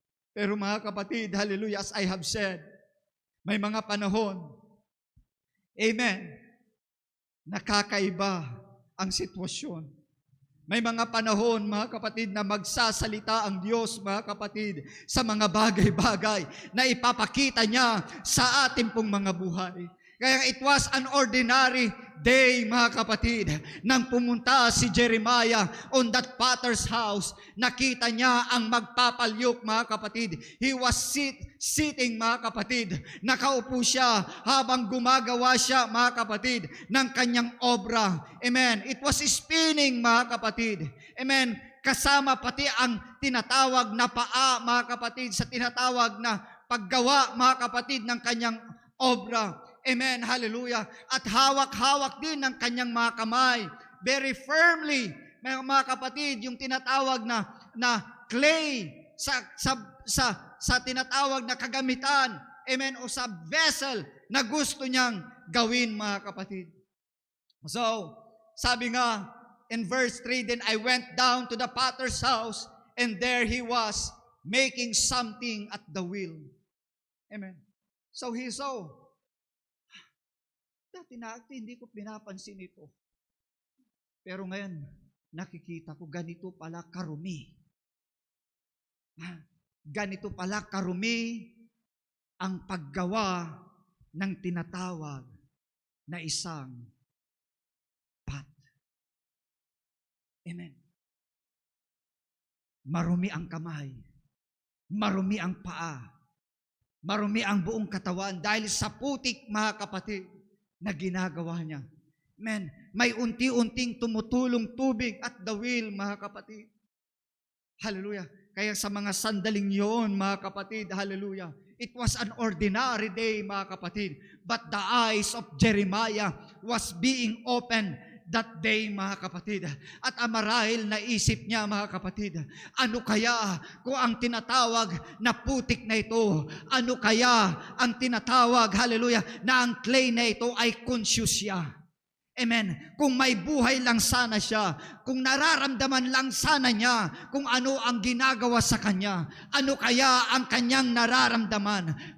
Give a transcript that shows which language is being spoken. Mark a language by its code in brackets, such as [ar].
[tl] Pero mga kapatid, hallelujah, [en] as I have said, [tl] may mga panahon, amen, nakakaiba ang sitwasyon. May mga panahon, mga kapatid, na magsasalita ang Diyos, mga kapatid, sa mga bagay-bagay na ipapakita niya sa ating pong mga buhay. Kaya [en] it was an ordinary day, [tl] mga kapatid, nang pumunta si [en] Jeremiah on that potter's house. [tl] Nakita niya ang magpapalyok, mga kapatid. [en] He was sitting, [tl] mga kapatid. Nakaupo siya habang gumagawa siya, mga kapatid, ng kanyang obra. Amen. [en] It was spinning, [tl] mga kapatid. Amen. Kasama pati ang tinatawag na paa, mga kapatid, sa tinatawag na paggawa, mga kapatid, ng kanyang obra. Amen, hallelujah. At hawak-hawak din ng kanyang mga kamay. [en] Very firmly, [tl] mga kapatid, yung tinatawag na clay sa tinatawag na kagamitan. Amen, o sa vessel na gusto niyang gawin, mga kapatid. [en] So, [tl] sabi nga [en] in verse 3, then I went down to the potter's house and there he was making something at the wheel. [tl] Amen. [en] So he saw. [tl] Dati hindi ko pinapansin ito. Pero ngayon, nakikita ko ganito pala karumi. Ganito pala karumi ang paggawa ng tinatawag na isang pot. Amen. Marumi ang kamay. Marumi ang paa. Marumi ang buong katawan dahil sa putik, mga kapatid, na ginagawa niya. Amen. May unti-unting tumutulong tubig [en] at the wheel, [tl] mga kapatid. Hallelujah. Kaya sa mga sandaling yun, mga kapatid, hallelujah, [en] it was an ordinary day, [tl] mga kapatid. But the eyes of Jeremiah was being opened that day, mga kapatid. At marahil naisip niya, mga kapatid, ano kaya kung ang tinatawag na putik na ito, ano kaya ang tinatawag, hallelujah, na ang clay na ito ay conscious siya. Amen. Kung may buhay lang sana siya, kung nararamdaman lang sana niya kung ano ang ginagawa sa kanya, ano kaya ang kanyang nararamdaman?